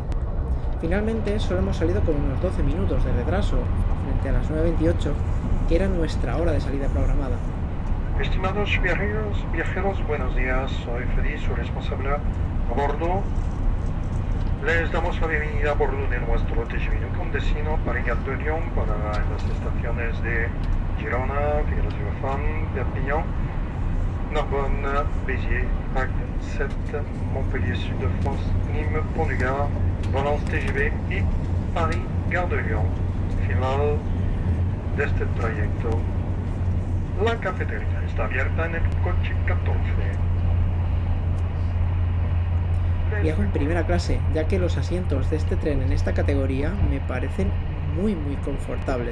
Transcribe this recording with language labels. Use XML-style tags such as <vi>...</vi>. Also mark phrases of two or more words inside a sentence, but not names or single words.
<es>Finalmente, solo hemos salido con unos 12 minutos de retraso frente a las 9:28, que era nuestra hora de salida programada. Estimados viajeros, buenos días. Soy Feliz, su responsable a bordo. Les damos la bienvenida a bordo de nuestro TGV con destino Paris-Gare de Lyon para las estaciones de Girona, Figueres-Virafan, Perpignan, Narbonne, Béziers, Agde, Sète, Montpellier, Sud de France, Nîmes, Pont-du-Gard, Valence TGV y Paris-Gare de Lyon. Final de este trayecto. La cafetería está abierta en el coche 14. Viajo en primera clase, ya que los asientos de este tren en esta categoría me parecen muy confortables.</es>